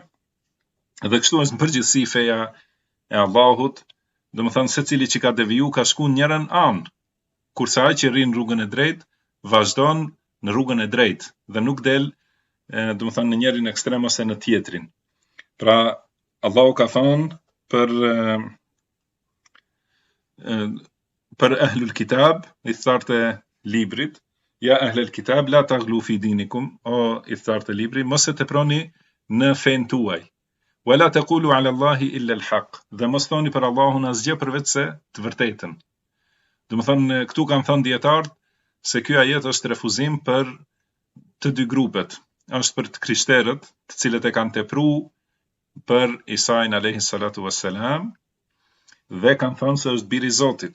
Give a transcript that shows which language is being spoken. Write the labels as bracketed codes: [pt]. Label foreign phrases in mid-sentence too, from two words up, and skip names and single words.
[sq] Dhe kështu është në përgjithësi feja e Allahut, domethënë secili që ka deviju ka shku njërën anë, kurse ai që rrin rrugën e drejtë vazhdon në rrugën e drejtë dhe nuk del domethënë në njërin ekstrem ose në tjetrin. Pra Allahu ka thënë për [ar] أهل الكتاب, [sq] i thartë e librit, [ar] يا أهل الكتاب لا تغلوا في دينكم, [sq] o i thartë e librit, mos e teproni në fen tuaj. [ar] ولا تقولوا على الله إلا الحق, [sq] dhe mos thoni për Allahun asgjë përveç se të vërtetën. Domethënë këtu kanë thënë dietarët se ky ajet është refuzim për të dy grupet. Është për të krishterët, të cilët e kanë tepruar për Isain [ar] عليه الصلاة والسلام [sq] dhe kanë thënë se është biri i Zotit.